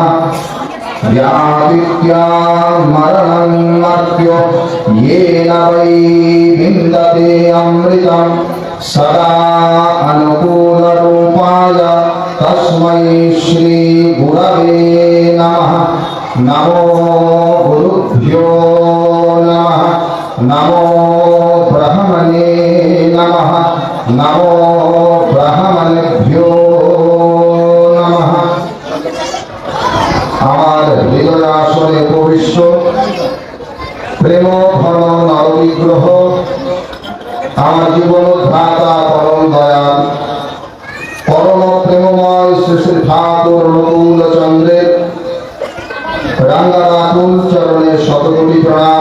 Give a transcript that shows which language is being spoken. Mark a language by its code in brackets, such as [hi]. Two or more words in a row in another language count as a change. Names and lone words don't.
[sa] व्यादित्या मरणं मर्त्यो येन वै विन्दते अमृतं सदा अनुकूलरूपाय तस्मै श्री गुरवे नमः। नमो गुरुभ्यो नमः। नमो ब्रह्मणे नमः। नमो ब्रह्मणेभ्यो नमः। [bn] আমার হৃদয় আসনে প্রবিষ্ট প্রেম ঘন নরবিগ্রহ আমার জীবন ধাতা পরম দয়াল পরম প্রেমময় শ্রী শ্রী ঠাকুর অনুকূল চন্দ্রের রাঙ্গারাতুল চরণে শতকোটি প্রণাম।